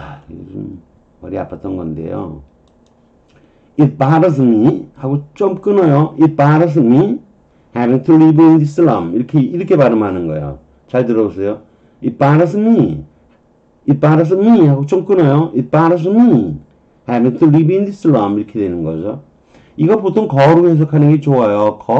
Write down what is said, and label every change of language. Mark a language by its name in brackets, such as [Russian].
[Korean] 요즘 머리 아팠던 건데요. [English] It bothers me [Korean] 하고 좀 끊어요. [English] It bothers me having to live in this slum. [Korean] 이렇게 발음하는 거예요. 잘 들어보세요. [English] It bothers me. It bothers me [Korean] 하고 좀 끊어요. [English] It bothers me having to live in this slum. [Korean] 이렇게 되는 거죠. 이거 보통 거로 해석하는 게 좋아요.